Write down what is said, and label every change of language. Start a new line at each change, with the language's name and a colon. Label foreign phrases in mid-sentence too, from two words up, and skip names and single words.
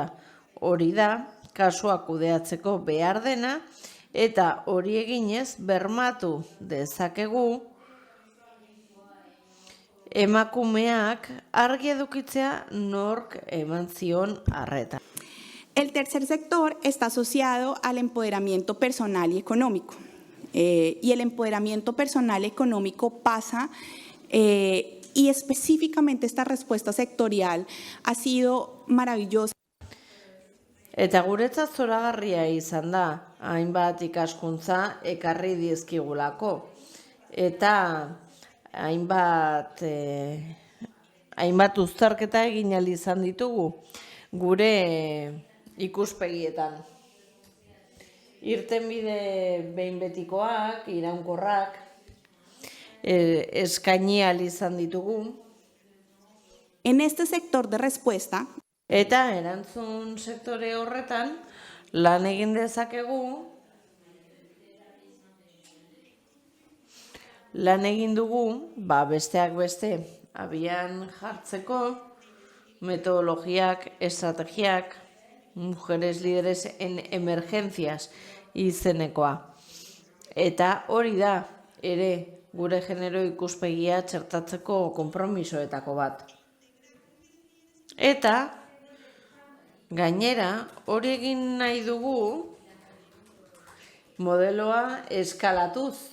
Basque: Hori da, kasua kudeatzeko behar dena, eta hori eginez bermatu dezakegu emakumeak argi edukitzea nork eman zion arreta.
Spanish: El tercer sector está asociado al empoderamiento personal y económico. Y el empoderamiento personal económico pasa, y específicamente esta respuesta sectorial ha sido maravillosa.
Basque: Eta guretzat zoragarria izan da, hainbat ikaskuntza ekarri dizkigulako. Eta hainbat uztarketa egin ahal izan ditugu gure ikuspegietan. Irtenbide behin betikoak, iraunkorrak, eskaini ahal izan ditugu.
Spanish: En este sector de respuesta,
Basque: eta erantzun sektore horretan lan egin dezakegu, lan egin dugu, besteak beste, abian jartzeko metodologiak, estrategiak, mujeres líderes en emergencias izenekoa. Eta hori da ere gure genero ikuspegia txertatzeko konpromisoetako bat. Eta gainera hori egin nahi dugu modeloa eskalatuz.